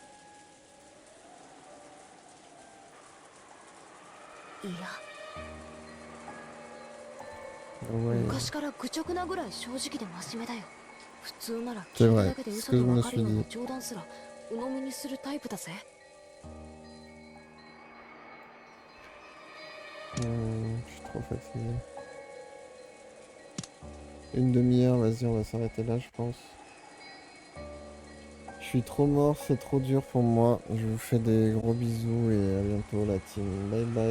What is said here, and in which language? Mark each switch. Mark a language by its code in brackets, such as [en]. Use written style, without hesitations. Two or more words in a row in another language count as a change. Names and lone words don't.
[ja] いや、 [en] No way. [ja] 昔から愚直なぐらい正直で真面目だよ。普通なら [fr] C'est [ja] 聞いた [fr] vrai, [ja] だけで [fr] ce [ja] 嘘 [fr] que [ja] と [fr] je me [ja] 分かる [fr] suis [ja] ような [fr] dit. [ja] 冗談すら鵜呑みにするタイプだぜ。 [fr] Je suis trop fatigué. Une demi-heure, vas-y, on va s'arrêter là, je pense. Je suis trop mort, c'est trop dur pour moi. Je vous fais des gros bisous et à bientôt la team.